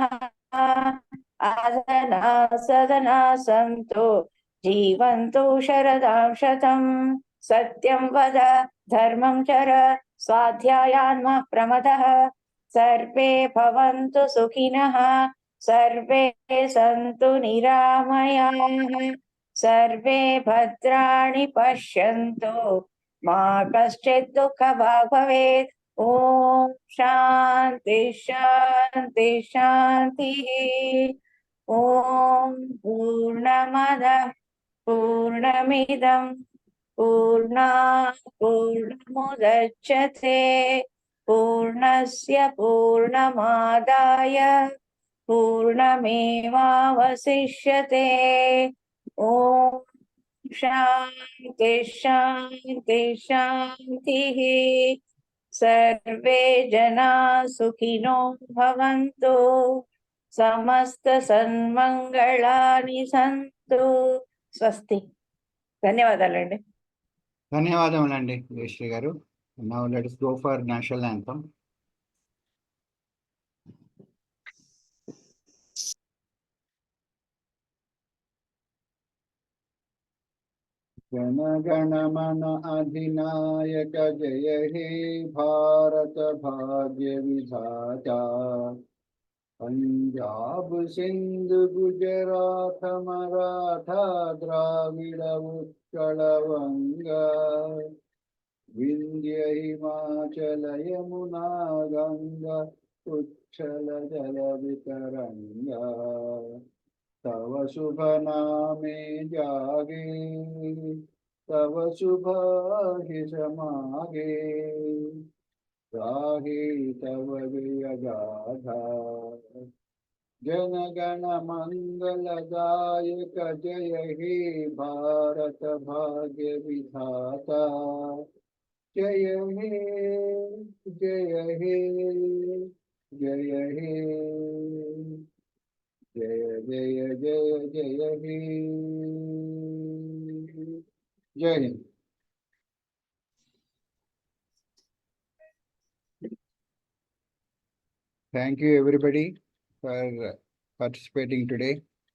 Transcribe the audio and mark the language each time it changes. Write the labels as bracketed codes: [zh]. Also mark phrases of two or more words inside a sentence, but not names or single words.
[sa] అధనాः సధనాः సంతు జీవంతు శరదాం శతం సత్యం వద ధర్మం చర స్వాధ్యాయాన్మా ప్రమదః సర్వే భవంతు సుఖినః సర్వే సంతు నిరామయాః సర్వే భద్రాణి పశ్యంతు మా కశ్చిత్ దుఃఖభాగ్ భవేత్. ఓం శాంతి శాంతి శాంతి. ॐ पूर्णमदः पूर्णमिदं पूर्णात् पूर्णमुदच्यते पूर्णस्य पूर्णमादाय पूर्णमेवावशिष्यते ॐ शान्ति शान्ति शान्तिः सर्वे जना सुखिनो भवन्तु समस्त सन्मंगళాని సంతు స్వస్తి ధన్యవాదాలండి [te] ధన్యవాదములండి జయశ్రీ గారు. [en] now let's go for national anthem. [bn] জন গণ মন অধিনায়ক জয় হে ভারত ভাগ্য বিধাত পঞ্জাব সিন্ধ গুজরাত মরাঠা দ্রাবিড় উৎকল বঙ্গা বিন্ধ্য হিমাচল যমুনা গঙ্গা উচ্ছল জল বিতরঙ্গা তব শুভ নামে জাগে তব শুভ হী সমাগে রাহে তব জয় গাথা জন গণ মঙ্গলদায়ক জয় হে ভারত ভাগ্য বিধাতা জয় হে জয় হে জয় হে জয় জয় জয় জয় হে [hi] जय हिंद. [en] Thank you everybody for participating today.